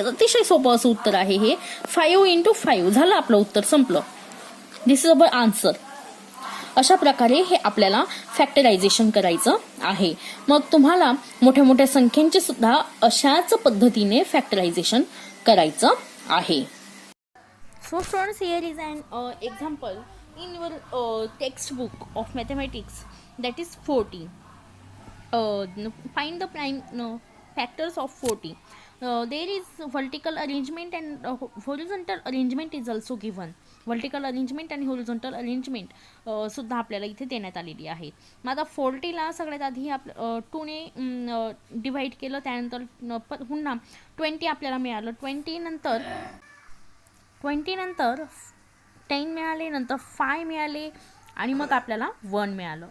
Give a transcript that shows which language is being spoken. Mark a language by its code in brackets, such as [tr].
[mr] अतिशय सोपं असं उत्तर आहे हे. 5 into 5 झालं आपलं उत्तर, संपलं. [en] This is our answer. [mr] अशा प्रकारे हे आपल्याला फॅक्टरायझेशन करायचं आहे. मग तुम्हाला मोठ्या मोठ्या संख्यांचे सुद्धा अशाच पद्धतीने फॅक्टरायझेशन करायचं आहे. [en] So students, here is an example in your textbook of mathematics. that is 40. Find the prime factors of 40. There is vertical arrangement and horizontal arrangement is also given. [mr] Vertical arrangement आणि horizontal arrangement सुद्धा आपल्याला इथे देण्यात आलेली आहे. मग आता 40ला सगळ्यात आधी टूने डिवाईड केलं, त्यानंतर पुन्हा 20 आपल्याला मिळालं. 20 नंतर 10 मिळाले, नंतर 5 मिळाले आणि मग आपल्याला 1 मिळालं.